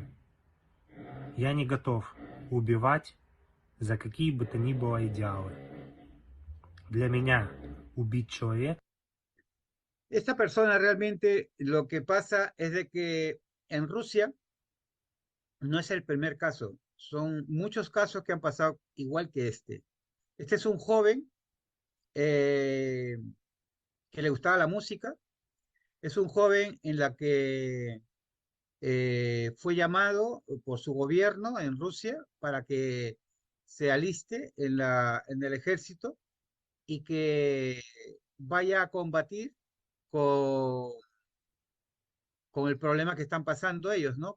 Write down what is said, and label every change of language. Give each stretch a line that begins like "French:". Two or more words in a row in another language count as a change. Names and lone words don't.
Russian: Я не готов убивать за какие бы то ни было идеалы. Для меня убить человека
Spanish: Esta persona realmente lo que pasa es de que en Rusia no es el primer caso, son muchos casos que han pasado igual que este. Este es un joven eh, que le gustaba la música, es un joven en la que fue llamado por su gobierno en Rusia para que se aliste en el ejército y que vaya a combatir con, con el problema que están pasando ellos, ¿no?